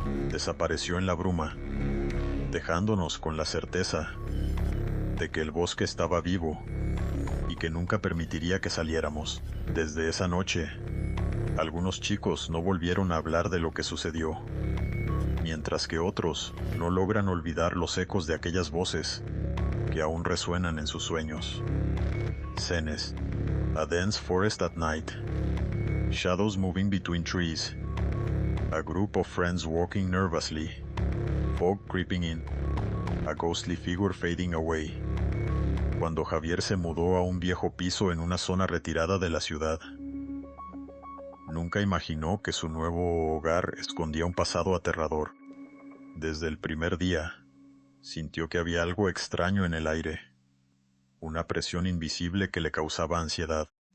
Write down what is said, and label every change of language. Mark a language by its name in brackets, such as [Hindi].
[Spanish] Desapareció en la bruma, dejándonos con la certeza de que el bosque estaba vivo y que nunca permitiría que saliéramos. Desde esa noche, algunos chicos no volvieron a hablar de lo que sucedió, mientras que otros no logran olvidar los ecos de aquellas voces que aún resuenan en sus sueños. [English] Scenes. A dense forest at night. Shadows moving between trees. A group of friends walking nervously. Fog creeping in. A ghostly figure fading away. [Spanish] Cuando Javier se mudó a un viejo piso en una zona retirada de la ciudad, nunca imaginó que su nuevo hogar escondía un pasado aterrador. Desde el primer día, sintió que había algo extraño en el aire, una presión invisible que le causaba ansiedad.